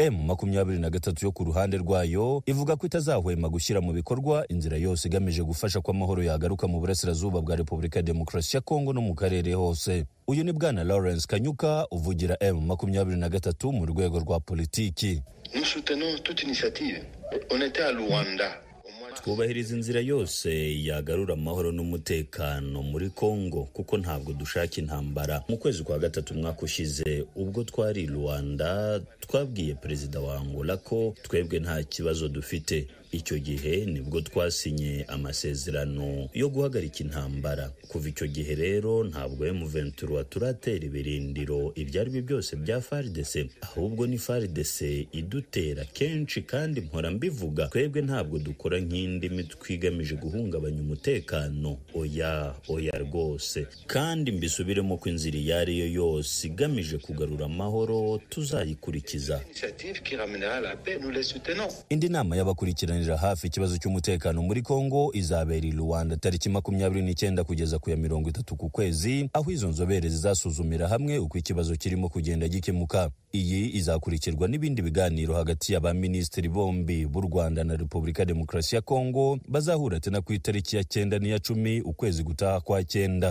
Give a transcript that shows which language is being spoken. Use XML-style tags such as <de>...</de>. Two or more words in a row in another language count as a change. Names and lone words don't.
<rw>M23 yo ku ruhande rwayo ivuga ko itazahwema gushyira mu bikorwa inzira yose igamije gufasha ko amahoro yagaruka mu burasirazuba bwa Repubulika ya Demokarasi ya Kongo no mu karere hose. Uyu ni Bwana Lawrence Kanyuka uvugira M23 mu rwego rwa politiki.</rw> <fr>Nous soutenons toute initiative. On était à Luanda.</fr> <rw>Twubahiriza inzira yose yagarura amahoro n'umutekano muri Kongo kuko ntabwo dushaka intambara. Mu kwezi kwa gatatu mwaka ushize ubwo twari Luanda twabwiye perezida wa Angola ko twebwe nta kibazo dufite. Icyo gihe nibwo twasinye amasezerano yo guhagarika intambara. Kuva icyo gihe rero ntabwo M23 turatera ibirindiro ibyo ari byo byose bya FARDC, ahubwo ni FARDC idutera kenshi, kandi mpora mbivuga twebwe ntabwo dukora nk'indi mitwe igamije guhungabanya umutekano. Oya rwose, kandi mbisubiremo ko inzira iyo ari yo yose igamije kugarura amahoro tuzayikurikiza.</rw> <fr>Initiative qui ramènera la paix, nous les soutenons.</fr> <rw>Indi nama y'abakurikirana ikurikiranira hafi ikibazo cy'umutekano muri Kongo izabera i Rwanda tariki 29 kugeza ku ya 30 ku kwezi, aho izo nzobere zizasuzumira hamwe uko ikibazo kirimo kugenda gikemuka. Iyi izakurikirwa n'ibindi biganiro hagati y'abaminisitiri bombi b'u Rwanda na Repubulika Demokarasi ya Kongo bazahura tena ku itariki ya 9 n'iya 10 ukwezi gutaha kwa 9.</rw>